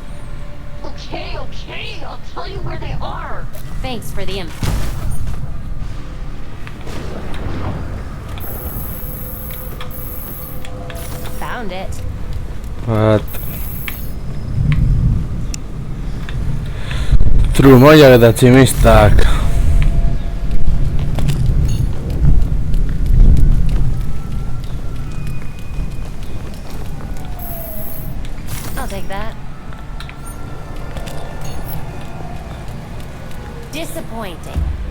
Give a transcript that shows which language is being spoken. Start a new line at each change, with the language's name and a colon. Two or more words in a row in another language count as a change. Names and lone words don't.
English: Okay, I'll tell you where they are. Thanks for the info. Found it. What?
Basque: Trumoiak eta tximistak.
English: I'll take that. Disappointing.